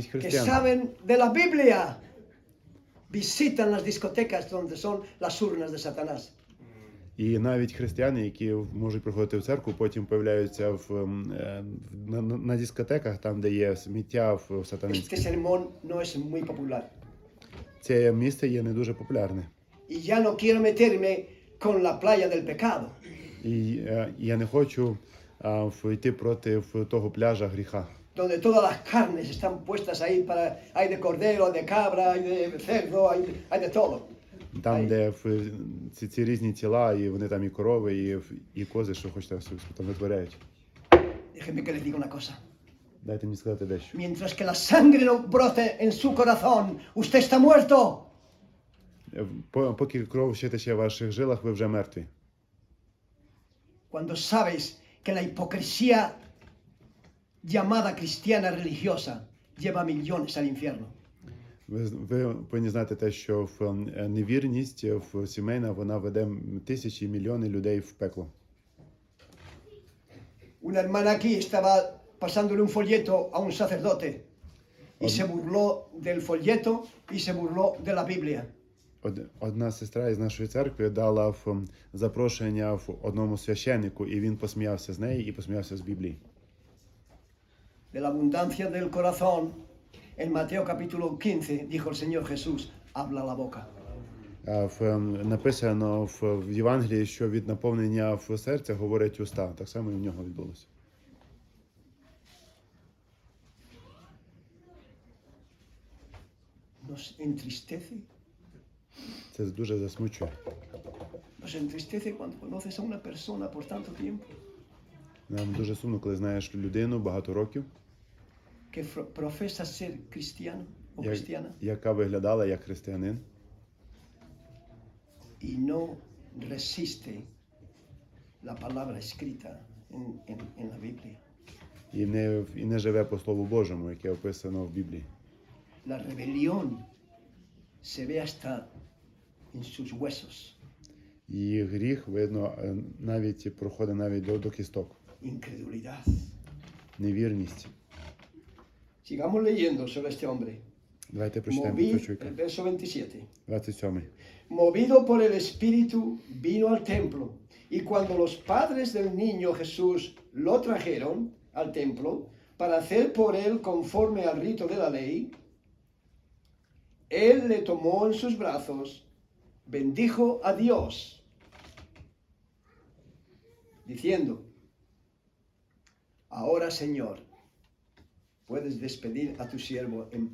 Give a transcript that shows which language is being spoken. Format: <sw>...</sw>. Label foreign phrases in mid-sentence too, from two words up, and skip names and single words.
<es>que</es> <uk>християни.</uk> <es>saben de la Biblia visitan las discotecas donde son las urnas de Satanás.</es> <uk>І навіть християни, які можуть приходити в церкву, потім появляються на дискотеках, там, де є сміття сатанинське.</uk> <es>Este sermón no es muy popular.</es> <uk>Це місце є не дуже популярне.</uk> <es>Y ya no quiero meterme con la playa del pecado.</es> <uk>І я не хочу йти проти того пляжа гріха,</uk> <es>Donde todas las carnes están puestas ahí hay de cordero, hay de cabra, hay de cerdo, hay de todo.</es> <uk>там, де ці різні тіла, і вони там і корови, і кози, що хочете, там витворяють.</uk> <es>Déjenme que les diga una cosa.</es> <uk>Дайте мені сказати дещо.</uk> <es>Mientras que la sangre no brote en su corazón, usted está muerto.</es> <uk>Поки кров ще тече в ваших жилах, ви вже мертві.</uk> <es>Cuando sabes que la hipocresía llamada cristiana religiosa lleva millones al infierno.</es> <uk>Ви повинні знати те, що невірність сімейна, вона веде тисячі і мільйони людей в пекло.</uk> <es>Una hermana aquí estaba pasándole un folleto a un sacerdote y se burló del folleto y se burló de la Biblia.</es> <uk>Одна сестра із нашої церкви дала запрошення одному священнику, і він посміявся з неї і посміявся з Біблії.</uk> <es>De la abundancia del corazón, en Mateo capítulo 15, dijo el Señor Jesús, habla la boca.</es> <uk>Написано в Євангелії, що від наповнення в серця говорять уста. Так само і в нього відбулося.</uk> <es>Nos entristece.</es> <uk>Це дуже засмучує.</uk> <es>Nos entristece cuando conoces a una persona por tanto tiempo</es> <uk>Нам дуже сумно, коли знаєш людину багато років,</uk> <es>que profesa ser cristiano o cristiana</es> <uk>яка виглядала як християнин,</uk> <es>y no resiste la palabra escrita en la Biblia.</es> <uk>і не живе по Слову Божому, яке описано в Біблії.</uk> <es>La rebelión se ve hasta en sus huesos.</es> <uk>І гріх, видно, навіть проходить навіть до кісток.</uk> <es>Incredulidad.</es> <uk>Невірність.</uk> <es>Sigamos leyendo sobre este hombre.</es> <uk>Давайте прочитаємо про цього чоловіка.</uk> <es>El verso 27.</es> <uk>27.</uk> <es>Movido por el Espíritu, vino al templo. Y cuando los padres del niño Jesús lo trajeron al templo para hacer por él conforme al rito de la ley, él le tomó en sus brazos, bendijo a Dios, diciendo: Ahora, Señor, puedes despedir a tu siervo en paz.</es>